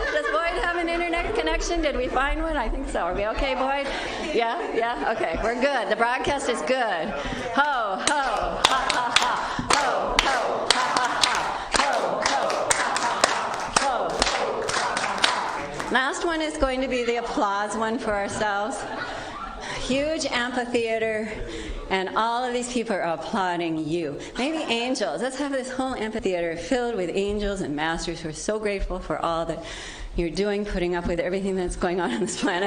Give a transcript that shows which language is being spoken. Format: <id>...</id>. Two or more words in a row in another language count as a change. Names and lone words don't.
<en>Does Boyd have an internet connection? Did we find one? I think so. Are we okay, Boyd? Yeah? Yeah? Okay, we're good. The broadcast is good. Ho, ho, ha, ha, ha. Ho, ho, ha, ha, ha. Ho, ho, Last one is going to be the applause one for ourselves. Huge amphitheater, and all of these people are applauding you. Maybe angels. Let's have this whole amphitheater filled with angels and masters who are so grateful for all that you're doing, putting up with everything that's going on this planet.</en>